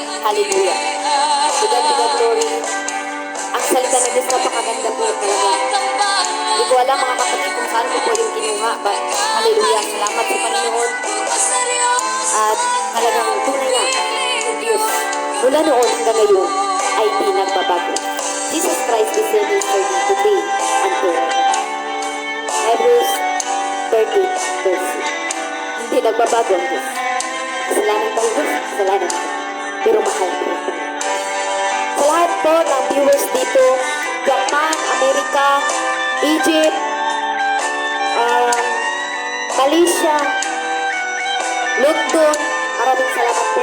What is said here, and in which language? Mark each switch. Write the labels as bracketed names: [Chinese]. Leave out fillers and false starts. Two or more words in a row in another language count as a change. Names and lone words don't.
[English] Hallelujah. To God be the glory. [Filipino] Ang salita ng Diyos napakaganda po talaga. Hindi ko alam mga kapatid kung saan ko po yung kinuha. [English] But hallelujah. [Filipino] Salamat sa Panginoon. At talagang tunay na ang Diyos mula noon hanggang ngayon ay di nagbabago. [English] Jesus Christ is the yesterday, today, and forever. Hebrews 13, verse 6. [Filipino] Hindi nagbabago ang Diyos. Kasalanan tayo Diyos, kasalanan tayo. Pero mahal ko. Sa lahat po ng viewers dito, Japan, Amerika, Egypt, Malaysia, London, maraming salamat po.